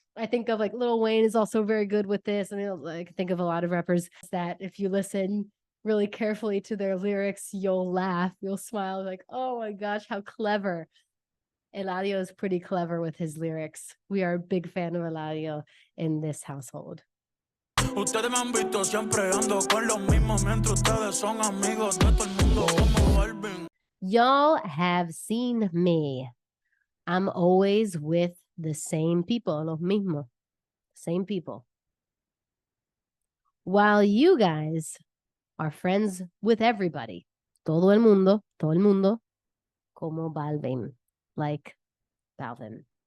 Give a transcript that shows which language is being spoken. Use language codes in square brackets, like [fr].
[en] I think of like Lil Wayne is also very good with this. I mean, I think of a lot of rappers that if you listen really carefully to their lyrics, you'll laugh, you'll smile, like, oh my gosh, how clever. Eladio is pretty clever with his lyrics. We are a big fan of Eladio in this household. [es] Ustedes me han visto siempre ando con los mismos mientras ustedes son amigos de todo el mundo como Balvin. [en] Y'all have seen me. I'm always with the same people, [es] los mismos, [en] same people. While you guys are friends with everybody, [es] todo el mundo, como Balvin, [en] like Balvin.